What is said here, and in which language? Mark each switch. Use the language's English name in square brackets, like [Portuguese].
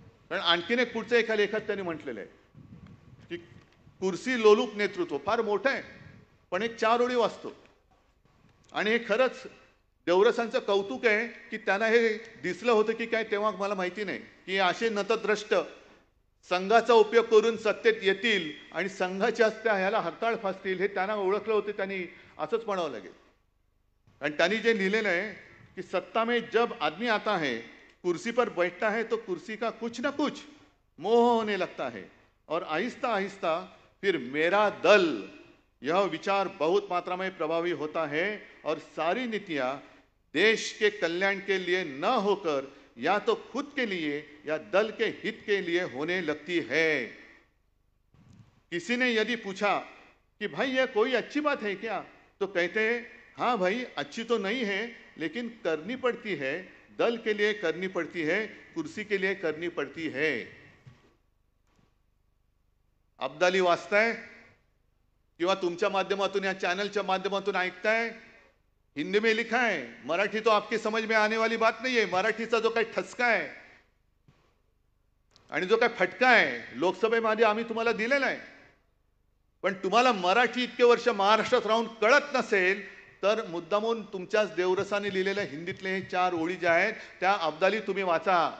[Marathi] कारण आणखीन एक पुढचं एका लेखात त्यांनी म्हटलेलं आहे की कुर्सी लोलूप नेतृत्व फार मोठं आहे, पण एक 4 ओळी वाचतो आणि हे खरंच देवरसांचं कौतुक आहे की त्यांना हे दिसलं होतं की काय तेव्हा मला माहिती नाही की असे नतद्रष्ट संघाचा उपयोग करून सत्तेत येतील आणि संघाच्या ह्याला हरताळ फासतील हे त्यांना ओळखलं होतं. त्यांनी असंच म्हणावं लागेल. आणि त्यांनी जे लिहिलेलं आहे [Hindi] कि सत्ता में जब आदमी आता है, कुर्सी पर बैठता है तो कुर्सी का कुछ न कुछ मोह होने लगता है और आहिस्ता आहिस्ता फिर मेरा दल यह विचार बहुत मात्रा में प्रभावी होता है और सारी नीतियां देश के कल्याण के लिए न होकर या तो खुद के लिए या दल के हित के लिए होने लगती है. किसी ने यदि पूछा कि भाई यह कोई अच्छी बात है क्या, तो कहते हैं हाँ भाई अच्छी तो नहीं है लेकिन करनी पड़ती है. दल के लिए करनी पड़ती है, कुर्सी के लिए करनी पड़ती है. [Marathi] अब्दाली वाचताय किंवा तुमच्या माध्यमातून या चॅनलच्या माध्यमातून ऐकताय, [Hindi] हिंदी में लिखा है. मराठी तो आपकी समझ में आने वाली बात नहीं है. [Marathi] मराठीचा जो काही ठसका आहे आणि जो काही फटका आहे लोकसभेमध्ये आम्ही तुम्हाला दिलेला आहे. पण तुम्हाला मराठी इतके वर्ष महाराष्ट्रात राहून कळत नसेल तर मुद्दामून तुमच्याच देवरसाने लिहिलेल्या हिंदीतले हे 4 ओळी ज्या आहेत त्या अब्दाली तुम्ही वाचा.